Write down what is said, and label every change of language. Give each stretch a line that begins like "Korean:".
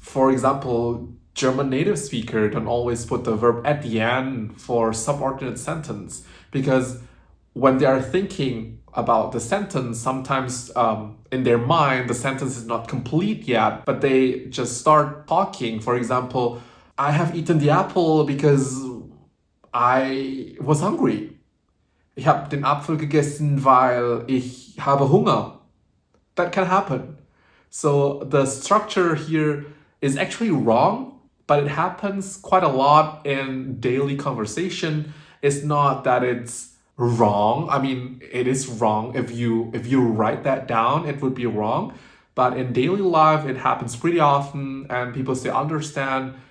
English: For example, German native speaker don't always put the verb at the end for subordinate sentence because when they are thinking about the sentence, sometimes in their mind, the sentence is not complete yet, but they just start talking. For example, I have eaten the apple because I was hungry.
German: Ich habe den Apfel gegessen, weil ich habe Hunger.
English: That can happen. So the structure here is actually wrong, but it happens quite a lot in daily conversation. It's not that it's wrong. I mean, it is wrong. If you write that down, it would be wrong. But in daily life, it happens pretty often, and people still understand.